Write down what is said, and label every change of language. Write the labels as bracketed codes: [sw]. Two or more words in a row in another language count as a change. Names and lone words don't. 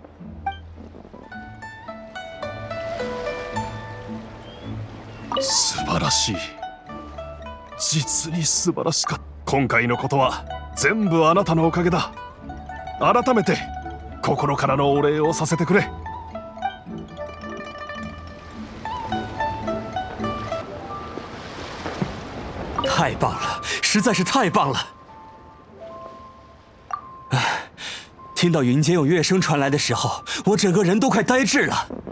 [ja] 素晴らしい。実に素晴らしかった。今回のことは全部あなたのおかげだ。改めて心からのお礼をさせてくれ。 [zh] 太棒了，实在是太棒了！听到云间有乐声传来的时候，我整个人都快呆滞了。